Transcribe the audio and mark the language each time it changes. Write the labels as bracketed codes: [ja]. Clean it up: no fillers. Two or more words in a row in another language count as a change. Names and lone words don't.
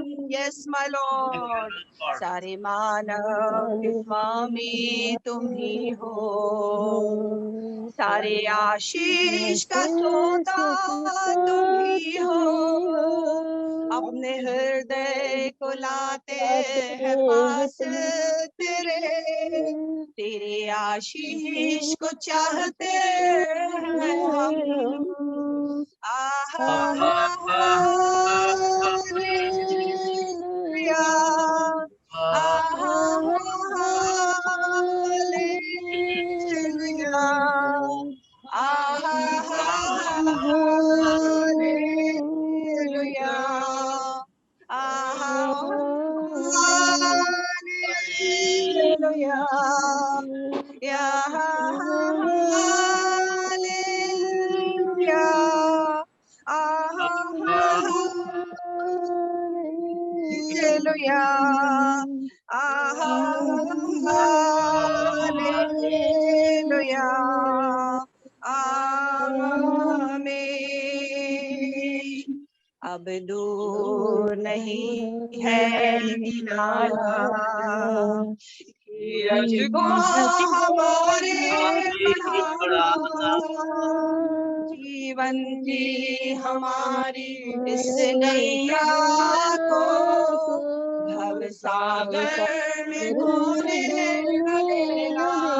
[en] Yes my Lord, [hi] सारे मानव के स्वामी तुम ही हो, सारे आशीष का सोता तुम ही हो। अपने हृदय को लाते हैं पास तेरे, तेरे आशीष को चाहते हैं हम। आहा हालेलुया, आहा हालेलुया, आहा हालेलुया, आहा हालेलुया, या हालेलुया, आहा हालेलुया, आहा हालेलुया, आमीन। अब दूर नहीं है किनारा, धीरज को हमारे बढ़ाना, जीवन की हमारी इस नैया को भव सागर में खोने न देना।